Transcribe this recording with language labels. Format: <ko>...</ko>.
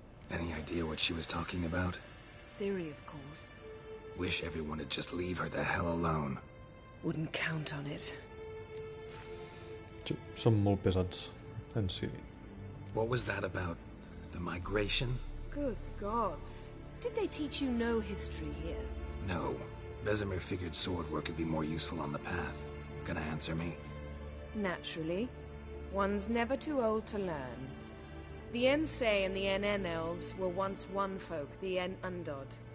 <en>Any idea what she was talking about? Ciri, of course. Wish everyone would just leave her the hell alone. Wouldn't count on it.</en> <ca>Sí, són molt pesats, en Ciri.</ca> <en>What was that about? The migration? Good gods. Did they teach you no history here? No. Vesemir figured sword work would be more useful on the path. Gonna answer me? Naturally. One's never too old to learn. The Ensei and the NN elves were once one folk, the En Undod.</en>